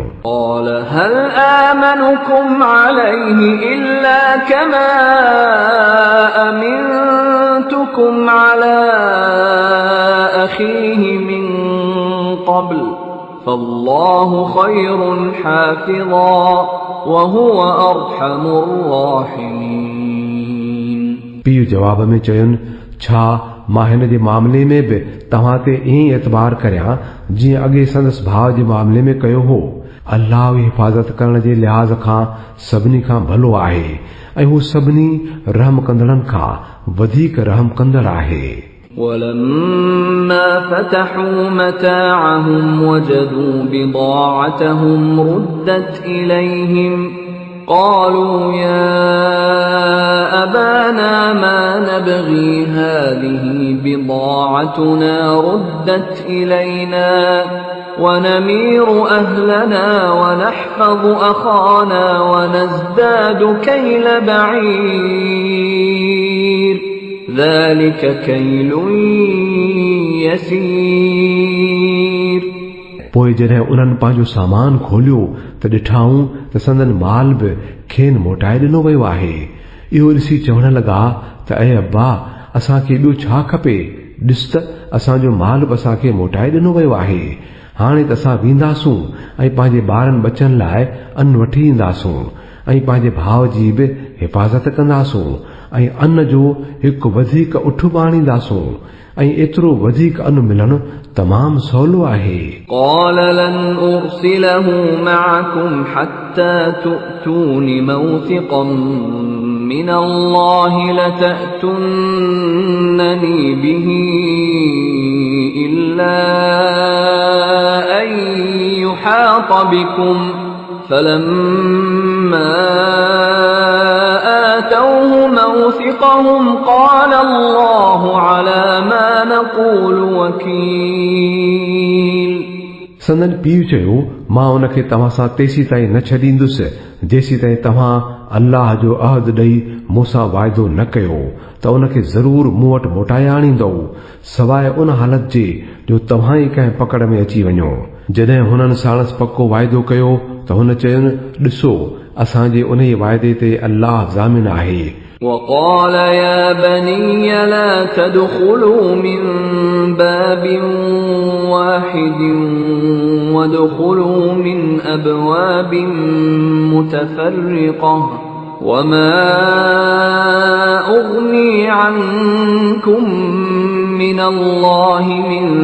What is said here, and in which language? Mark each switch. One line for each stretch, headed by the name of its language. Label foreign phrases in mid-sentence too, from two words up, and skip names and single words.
Arabic: قال هل آمنكم عليه إلا كما أمنتكم على أخيه من قبل فالله خير حافظا وهو أرحم الراحمين.
Sindhi: पीउ जवाब में चयुनि, छा मां हिन जे मामले में बि तव्हां ते ईअं एतबार करियां जीअं अॻे संदसि भाउ जे मामले में कयो हो. अल्लाह जी हिफ़ाज़त करण जे लिहाज़ खां सभिनी खां भलो आहे ऐं हू सभिनी रहम कंदड़नि खां वधीक रहम कंदड़ आहे.
Arabic: ولما فتحوا متاعهم وجدوا بضاعتهم ردت إليهم قالوا يا أبانا ما نبغي هذه بضاعتنا ردت إلينا ونمير أهلنا ونحفظ أخانا ونزداد كيل بعير ذلك كيل يسير.
Sindhi: पोइ जॾहिं उन्हनि पंहिंजो सामान खोलियो त ॾिठाऊं त संदन माल बि खेनि मोटाए ॾिनो वियो आहे. इहो ॾिसी चवण लॻा त ऐं अब्बा असांखे ॿियो छा खपे, ॾिस त असांजो माल बि असांखे मोटाए ॾिनो वियो आहे. हाणे त असां वेंदासूं ऐं पंहिंजे ॿारनि बचनि लाइ अन्न वठी ईंदासूं ऐं पंहिंजे भाउ जी बि हिफ़ाज़त कंदासूं ऐं अन्न जो हिकु वधीक उठ बाणींदासूं ऐं एतिरो वधीक अन्न मिलणु तमामु सवलो आहे.
Arabic: قال لن أرسله معكم حتى تؤتون موثقا من الله لتأتونني به إلا أن يحاط بكم فلما آتوه موثقهم قال الله على ما نقول وكيل.
Sindhi: संदन पीउ चयो, मां उनखे तव्हां सां तेसी ताईं न छॾींदुसि जेसी ताईं तव्हां अल्लाह जो अहद ॾेई मूंसां वाइदो न कयो त उनखे ज़रूर मूं वटि मोटाए आणींदो, सवाइ उन हालत जे जो तव्हां ई कंहिं पकड़ में अची वञो. जॾहिं हुननि साणसि पको वाइदो कयो त हुन चयुनि, ॾिसो असांजे उन वाइदे ते अल्लाह ज़ामिन आहे.
Arabic: وقال يا بني لا تدخلوا من باب واحد وادخلوا من أبواب متفرقة وما أغني عنكم من الله من